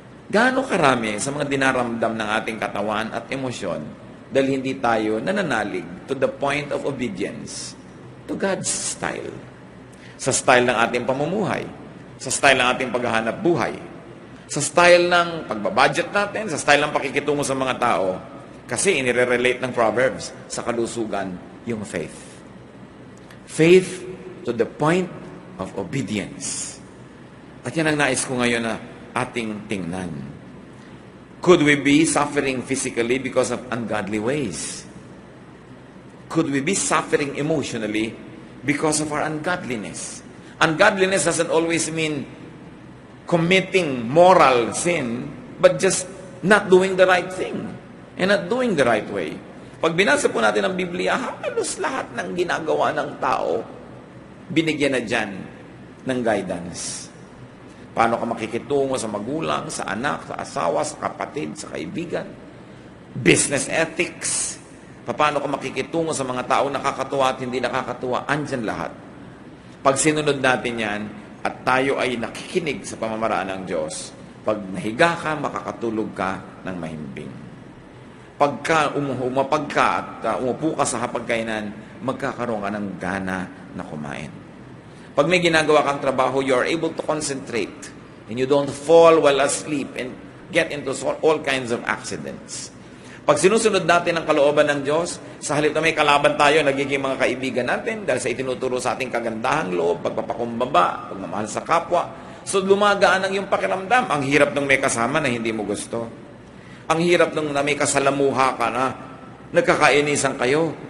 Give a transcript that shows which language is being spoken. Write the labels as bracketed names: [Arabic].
[Filipino] Gaano karami sa mga dinaramdam ng ating katawan at emosyon dahil hindi tayo nananalig [English] to the point of obedience to God's style. [Filipino] Sa style ng ating pamumuhay, sa style ng ating paghahanap buhay, sa style ng pagbabudget natin, sa style ng pakikitungo sa mga tao. Kasi inire-relate ng Proverbs sa kalusugan yung faith. [English] Faith to the point of obedience. [Filipino] At yan ang nais ko ngayon na ating tingnan. [English] Could we be suffering physically because of ungodly ways? Could we be suffering emotionally because of our ungodliness? Ungodliness doesn't always mean committing moral sin, but just not doing the right thing and not doing the right way. [Filipino] Pag binasa po natin ang Biblia, halos lahat ng ginagawa ng tao, binigyan na dyan ng guidance. Paano ka makikitungo sa magulang, sa anak, sa asawa, sa kapatid, sa kaibigan. Business ethics. Paano ka makikitungo sa mga tao nakakatuwa at hindi nakakatuwa. Andyan lahat. Pag sinunod natin yan, at tayo ay nakikinig sa pamamaraan ng Diyos, pag nahiga ka, makakatulog ka ng mahimbing. Pagka umapag ka at umupo ka sa hapagkainan, magkakaroon ka ng gana na kumain. Pag may ginagawa kang trabaho, [English] you are able to concentrate and you don't fall while asleep and get into all kinds of accidents. [Filipino] Pag sinusunod natin ang kalooban ng Diyos, sa halip na may kalaban tayo, nagiging mga kaibigan natin dahil sa itinuturo sa ating kagandahang loob, pagpapakumbaba, pagmamahal sa kapwa. So lumagaan ang iyong pakiramdam. Ang hirap ng may kasama na hindi mo gusto. Ang hirap ng na may kasalamuha ka na nagkakainisan kayo.